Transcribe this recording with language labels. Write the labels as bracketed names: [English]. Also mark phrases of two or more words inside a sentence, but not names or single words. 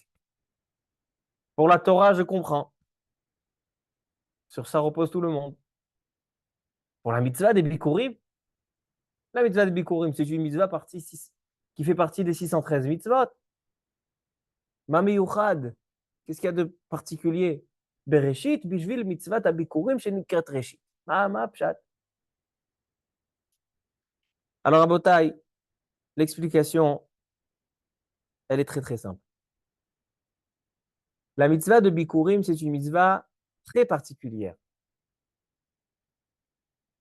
[French] Pour la Torah, je comprends. Sur ça repose tout le monde. Pour la mitzvah des Bikurim, la mitzvah des Bikurim, c'est une mitzvah qui fait partie des 613 mitzvot. [Hebrew] מה מיוחד, [French] qu'est-ce qu'il y a de particulier? [Hebrew] בראשית בשביל מצוות ביכורים שנקראת ראשית. מה פשט. [French] Alors, à Botaï, l'explication, elle est très très simple. La mitzvah de Bikurim, c'est une mitzvah très particulière.